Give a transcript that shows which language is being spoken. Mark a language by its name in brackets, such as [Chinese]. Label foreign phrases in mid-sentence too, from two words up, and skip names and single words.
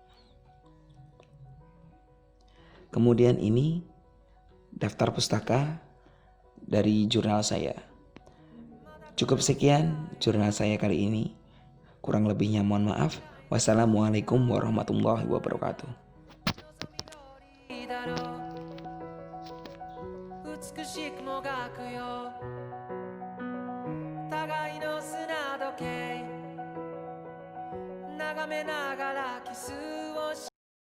[Indonesian] Kemudian ini daftar pustaka dari jurnal saya. Cukup sekian jurnal saya kali ini. Kurang lebihnya mohon maaf. [Arabic] والسلام عليكم ورحمة الله وبركاته. [Japanese] 美しくもがくよ互いの砂時計眺めながらキスをし